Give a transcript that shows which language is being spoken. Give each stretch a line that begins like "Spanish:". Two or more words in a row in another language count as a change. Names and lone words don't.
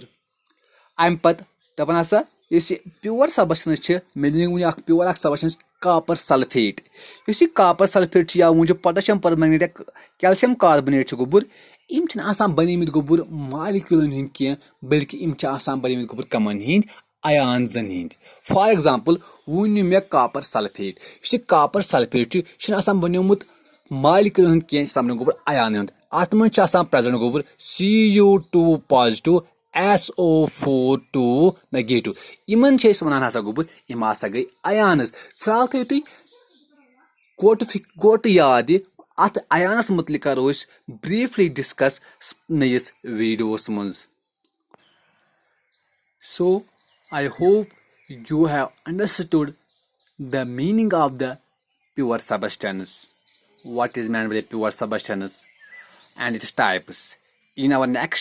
Kashmiri: अम पत दपान हसा इस
English: pure substance
Kashmiri: मे वन
English: pure substance copper sulphate.
Kashmiri: इस
English: copper sulphate
Kashmiri: या वो
English: potassium permanganate, calcium carbonate
Kashmiri: गोबर, इम आसान बनेमित गोबर मॉलिक्यूलन हिंद कह, बल्कि इम आसान बनेमित गोबर कमन हिंद आयन्सन हिंद.
English: for example
Kashmiri: वो मे
English: copper sulphate,
Kashmiri: इस
English: copper sulphate
Kashmiri: आसान बनियोमुत मॉलिक्यूलन हिंद कह, समन गोबर आयन हिंद. अत मज प्रेजेंट गोबर Cu2 पॉजिटिव, SO4 नेगेटिव. इमन वन हसा गोबर इम हसा गई आयन्स. फिलहाल थो तुम गोट याद, अत आयन्स मुतलिक करो
English: briefly discuss
Kashmiri: नयस वीडियोस मज.
English: So I hope you have understood the meaning of the pure substance, what is meant by pure substance and its types. In our next